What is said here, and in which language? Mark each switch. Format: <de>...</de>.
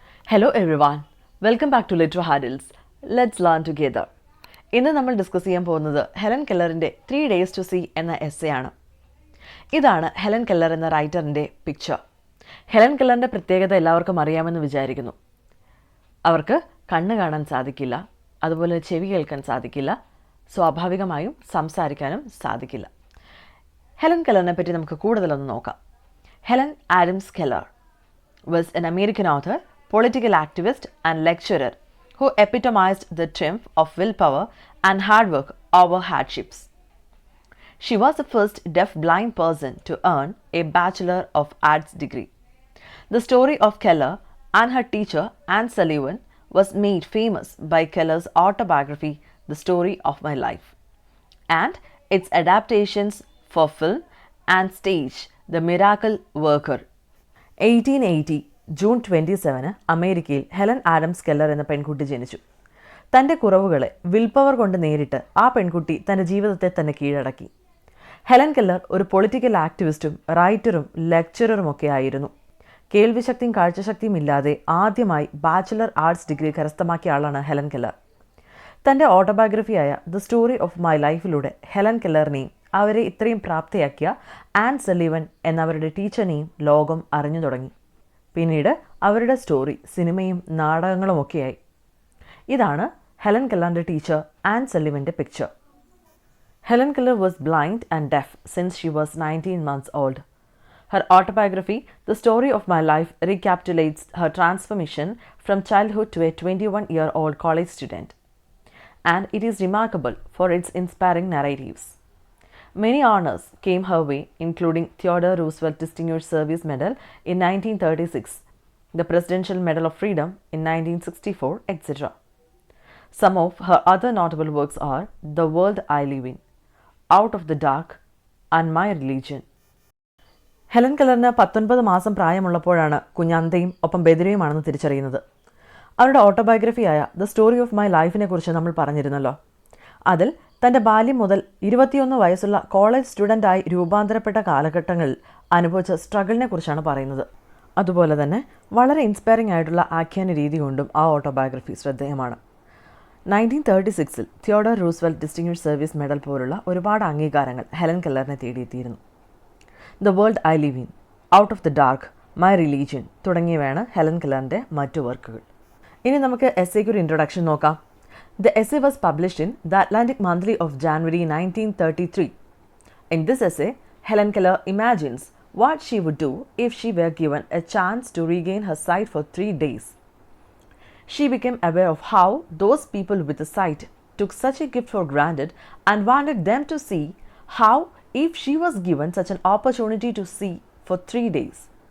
<en>Hello everyone, welcome back to Little Hurdles. Let's learn together.</en> <ml>ഇന്ന് നമ്മൾ discuss ചെയ്യാൻ പോകുന്നത് ഹെലൻ കെല്ലറിൻ്റെ 3 Days to See എന്ന എസ്സേ ആണ്. ഇതാണ് ഹെലൻ കെല്ലർ എന്ന റൈറ്ററിൻ്റെ പിക്ചർ. ഹെലൻ കെല്ലറിൻ്റെ പ്രത്യേകത എല്ലാവർക്കും അറിയാമെന്ന് വിചാരിക്കുന്നു. അവർക്ക് കണ്ണ് കാണാൻ സാധിക്കില്ല, അതുപോലെ ചെവി കേൾക്കാൻ സാധിക്കില്ല, സ്വാഭാവികമായും സംസാരിക്കാനും സാധിക്കില്ല. ഹെലൻ കെല്ലറിനെ പറ്റി നമുക്ക് കൂടുതലൊന്ന് നോക്കാം.</ml> <en>Helen Adams Keller was an American author, political activist and lecturer who epitomized the triumph of willpower and hard work over hardships. She was the first deaf-blind person to earn a Bachelor of Arts degree. The story of Keller and her teacher Anne Sullivan was made famous by Keller's autobiography, The Story of My Life, and its adaptations for film and stage, The Miracle Worker.</en> <ml>1880 June 27 അമേരിക്കയിൽ Helen Adams Keller എന്ന പെൺകുട്ടി ജനിച്ചു. തൻ്റെ കുറവുകളെ വിൽപവർ കൊണ്ട് നേരിട്ട് ആ പെൺകുട്ടി തൻ്റെ ജീവിതത്തെ തന്നെ കീഴടക്കി. ഹെലൻ കെല്ലർ ഒരു പൊളിറ്റിക്കൽ ആക്ടിവിസ്റ്റും റൈറ്ററും ലെക്ചററുമൊക്കെ ആയിരുന്നു. കേൾവിശക്തിയും കാഴ്ചശക്തിയും ഇല്ലാതെ ആദ്യമായി ബാച്ചിലർ ആർട്സ് ഡിഗ്രി കരസ്ഥമാക്കിയ ആളാണ് ഹെലൻ കെല്ലർ. തൻ്റെ ഓട്ടോബയോഗ്രഫിയായ the story of my ലൈഫിലൂടെ Helen കെല്ലറിനെയും അവരെ ഇത്രയും പ്രാപ്തയാക്കിയ ആൻ സലീവൻ എന്നവരുടെ ടീച്ചറിനെയും ലോകം അറിഞ്ഞു തുടങ്ങി. പിന്നീട് അവരുടെ സ്റ്റോറി സിനിമയും നാടകങ്ങളുമൊക്കെയായി. ഇതാണ് Helen കെല്ലറിൻ്റെ teacher an സലീവൻ്റെ picture.</ml> <en>Helen Keller was blind and deaf since she was 19 months old. Her autobiography, The Story of My Life, recapitulates her transformation from childhood to a 21-year-old college student, and it is remarkable for its inspiring narratives. Many honors came her way, including Theodore Roosevelt Distinguished Service Medal in 1936, the Presidential Medal of Freedom in 1964, etc. Some of her other notable works are The World I Live In, Out of the Dark, and My Religion.</en> <ml>Helen കെല്ലറിന് 19 മാസം പ്രായമുള്ളപ്പോഴാണ് കുഞ്ഞന്തയും ഒപ്പം ബെദിരയുമാണെന്ന് തിരിച്ചറിയുന്നത്. അവരുടെ ഓട്ടോബയോഗ്രഫിയായ the story of my ലൈഫിനെ കുറിച്ച് നമ്മൾ പറഞ്ഞിരുന്നല്ലോ. അതിൽ തൻ്റെ ബാല്യം മുതൽ 21 വയസ്സുള്ള കോളേജ് സ്റ്റുഡൻ്റായി രൂപാന്തരപ്പെട്ട കാലഘട്ടങ്ങളിൽ അനുഭവിച്ച സ്ട്രഗിളിനെ കുറിച്ചാണ് പറയുന്നത്. അതുപോലെ തന്നെ വളരെ ഇൻസ്പയറിംഗ് ആയിട്ടുള്ള ആഖ്യാന രീതി കൊണ്ടും ആ ഓട്ടോബയോഗ്രഫി ശ്രദ്ധേയമാണ്. 1936 Theodore Roosevelt distinguished service medal പോലുള്ള ഒരുപാട് അംഗീകാരങ്ങൾ Helen കെല്ലറിനെ തേടിയെത്തിയിരുന്നു. The world I live in, out of the dark, my religion തുടങ്ങിയവയാണ് ഹെലൻ കെല്ലറിൻ്റെ മറ്റു വർക്കുകൾ. ഇനി നമുക്ക് എസ്സേക്ക് ഒരു ഇൻട്രൊഡക്ഷൻ നോക്കാം.</ml> <en>The essay was published in The Atlantic Monthly of January 1933. In this essay, Helen Keller imagines what she would do if she were given a chance to regain her sight for 3 days. She became aware of how those people with a sight took such a gift for granted and wanted them to see how if she was given such an opportunity to see for 3 days.</en>